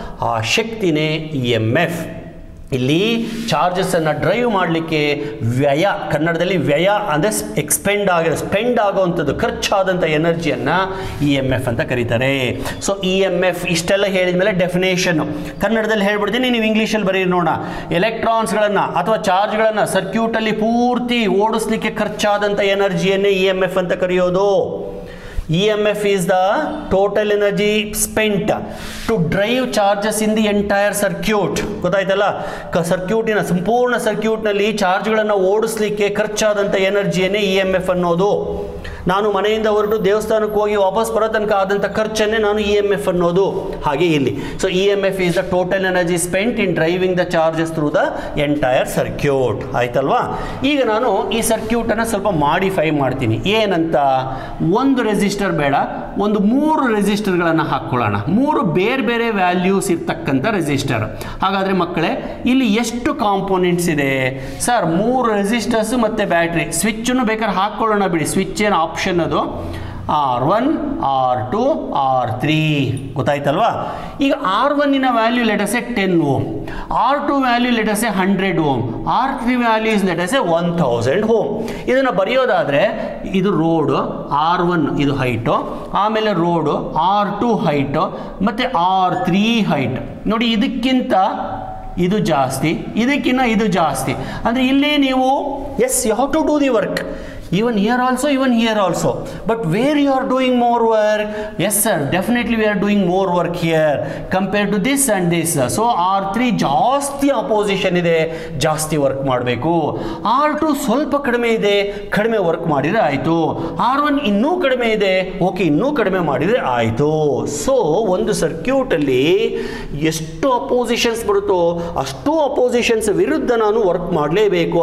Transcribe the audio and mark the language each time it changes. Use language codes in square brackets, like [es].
[kn] ಆ ಶಕ್ತಿನೇ EMF. ಇಲ್ಲಿ ಚಾರ್ಜಸನ್ನು drive ಮಾಡಲಿಕ್ಕೆ ವ್ಯಯ, ಕನ್ನಡದಲ್ಲಿ ವ್ಯಯ ಅಂದರೆ ಸ್ಪೆಂಡ್ ಆಗೋವಂಥದ್ದು, ಖರ್ಚಾದಂಥ ಎನರ್ಜಿಯನ್ನು EMF ಅಂತ ಕರೀತಾರೆ. ಸೊ EMF ಇಷ್ಟೆಲ್ಲ ಹೇಳಿದ ಮೇಲೆ ಡೆಫಿನೇಷನ್ನು ಕನ್ನಡದಲ್ಲಿ ಹೇಳ್ಬಿಡ್ತೀನಿ, ನೀವು ಇಂಗ್ಲೀಷಲ್ಲಿ ಬರೀರಿ ನೋಡೋಣ. ಎಲೆಕ್ಟ್ರಾನ್ಸ್ಗಳನ್ನು ಅಥವಾ ಚಾರ್ಜ್ಗಳನ್ನು ಸರ್ಕ್ಯೂಟಲ್ಲಿ ಪೂರ್ತಿ ಓಡಿಸ್ಲಿಕ್ಕೆ ಖರ್ಚಾದಂಥ ಎನರ್ಜಿಯನ್ನೇ EMF ಅಂತ ಕರೆಯೋದು. [en] EMF is the total energy spent to drive charges in the entire circuit. [kn] ಗೊತ್ತಾಯ್ತಲ್ಲ? ಸರ್ಕ್ಯೂಟಿನ ಸಂಪೂರ್ಣ ಸರ್ಕ್ಯೂಟ್ನಲ್ಲಿ ಚಾರ್ಜ್ಗಳನ್ನು ಓಡಿಸ್ಲಿಕ್ಕೆ ಖರ್ಚಾದಂಥ ಎನರ್ಜಿಯನ್ನೇ EMF ಅನ್ನೋದು. ನಾನು ಮನೆಯಿಂದ ಹೊರಟು ದೇವಸ್ಥಾನಕ್ಕೆ ಹೋಗಿ ವಾಪಸ್ ಬರೋ ತನಕ ಆದಂಥ ಖರ್ಚನ್ನೇ ನಾನು EMF ಅನ್ನೋದು. ಹಾಗೆ ಇಲ್ಲಿ [en] So EMF is the total energy spent in driving the charges through the entire circuit. [kn] ಆಯ್ತಲ್ವಾ? ಈಗ ನಾನು ಈ ಸರ್ಕ್ಯೂಟನ್ನು ಸ್ವಲ್ಪ ಮಾಡಿಫೈ ಮಾಡ್ತೀನಿ. ಏನಂತ? ಒಂದು ರೆಸಿಸ್ಟರ್ ಬೇಡ, ಒಂದು 3 ರೆಸಿಸ್ಟರ್ಗಳನ್ನು ಹಾಕ್ಕೊಳ್ಳೋಣ. 3 ಬೇರೆ ಬೇರೆ ವ್ಯಾಲ್ಯೂಸ್ ಇರ್ತಕ್ಕಂಥ ರೆಸಿಸ್ಟರ್. ಹಾಗಾದರೆ ಮಕ್ಕಳೇ ಇಲ್ಲಿ ಎಷ್ಟು ಕಾಂಪೋನೆಂಟ್ಸ್ ಇದೆ ಸರ್? 3 ರೆಸಿಸ್ಟರ್ಸು ಮತ್ತು ಬ್ಯಾಟ್ರಿ. ಸ್ವಿಚ್ಚನ್ನು ಬೇಕಾದ್ರೆ ಹಾಕ್ಕೊಳ್ಳೋಣ ಬಿಡಿ, ಸ್ವಿಚ್ ಏನು ಆಪ್ಷನ್ ಅದು. R1, R2, R3 ಗೊತ್ತಾಯ್ತಲ್ವಾ? ಈಗ R1 value ಲೆಟಸೆ 10 ohm, R2 value ಲೆಟಸೆ 100 ohm, R3 value is ಲೆಟಸೆ 1000 ohm. ಇದನ್ನು ಬರೆಯೋದಾದರೆ ಇದು ರೋಡು R1 ಇದು ಹೈಟು, ಆಮೇಲೆ ರೋಡು R2 ಹೈಟು, ಮತ್ತು R3 ಹೈಟ್. ನೋಡಿ ಇದಕ್ಕಿಂತ ಇದು ಜಾಸ್ತಿ, ಇದಕ್ಕಿಂತ ಇದು ಜಾಸ್ತಿ. ಅಂದರೆ ಇಲ್ಲಿ ನೀವು [en] As you have to do the work. even here also, but where you are doing more work? Yes sir, definitely we are doing more work here compared to this and this. [kn] So R3 ಜಾಸ್ತಿ opposition ಇದೆ, ಜಾಸ್ತಿ work ಮಾಡಬೇಕು. R2 ಸ್ವಲ್ಪ ಕಡಿಮೆ ಇದೆ, ಕಡಿಮೆ work ಮಾಡಿದ್ರೆ ಆಯಿತು. R1 ಇನ್ನೂ ಕಡಿಮೆ ಇದೆ, ಓಕೆ ಇನ್ನೂ ಕಡಿಮೆ ಮಾಡಿದರೆ ಆಯಿತು. ಸೊ ಒಂದು ಸರ್ಕ್ಯೂಟಲ್ಲಿ ಎಷ್ಟು ಅಪೋಸಿಷನ್ಸ್ ಬರುತ್ತೋ ಅಷ್ಟು ಅಪೋಸಿಷನ್ಸ್ ವಿರುದ್ಧ ನಾನು ವರ್ಕ್ ಮಾಡಲೇಬೇಕು.